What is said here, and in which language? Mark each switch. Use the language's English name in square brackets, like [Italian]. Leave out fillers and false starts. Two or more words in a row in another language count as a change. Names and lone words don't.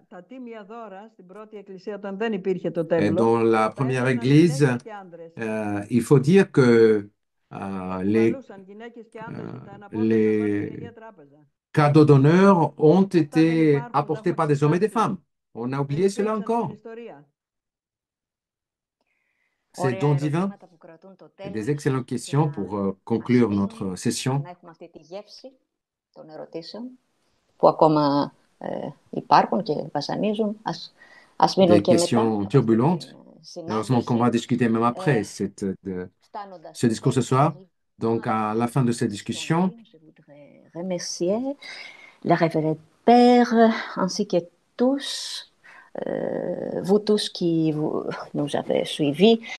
[French] Et dans la première église, il faut dire que les cadeaux d'honneur ont été apportés par des hommes et des femmes. On a oublié cela encore. C'est don divin. Et des excellentes questions pour conclure notre session. [Greek] που ακόμα υπάρχουν και βασανίζουν. Ας μείνουν [French] Des [Greek] και μετά. [French] questions turbulentes. Heureusement qu'on va discuter même après ce discours ce soir. Donc, à la fin de cette discussion, Je voudrais remercier le révérend Père ainsi que tous, vous tous qui nous avez suivis